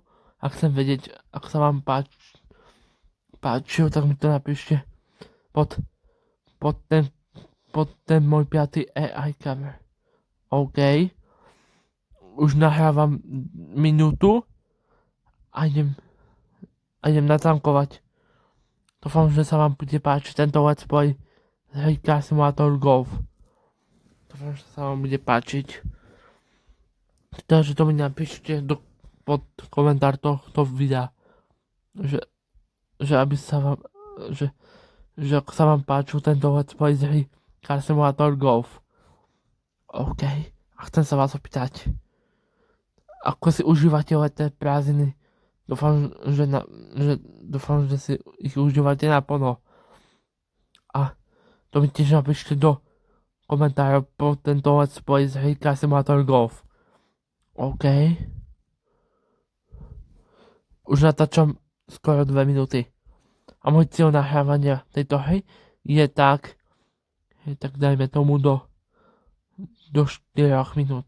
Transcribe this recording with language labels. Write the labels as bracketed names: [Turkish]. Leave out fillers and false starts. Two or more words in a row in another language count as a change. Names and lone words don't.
[Slovak] A chcem vedieť, ako sa vám páčil, tak mi to napíšte pod ten môj 5. [English] AI cover. OK. [Slovak] Už nahrávam minútu a idem natankovať. Dúfam, že sa vám bude páčiť tento [English] let's play [Slovak] z hry Car Simulator Golf. Dúfam, že sa vám bude páčiť. Takže to mi napíšte pod komentár tohto videa. Že aby sa vám že ako sa vám páčil tento [English] let's play [Slovak] z hry Car Simulator Golf. OK. A chcem sa vás opýtať, ako si užívate letné prázdniny? Dúfam, že si ich užívate naplno. A to mi tiež napíšte do komentárov po tento [English] let's play [Slovak] z hry Car Simulator Golf. OK. Už natáčam skoro 2 minúty. A môj cieľ nahrávania tejto hry je tak dajme tomu do 4 minút.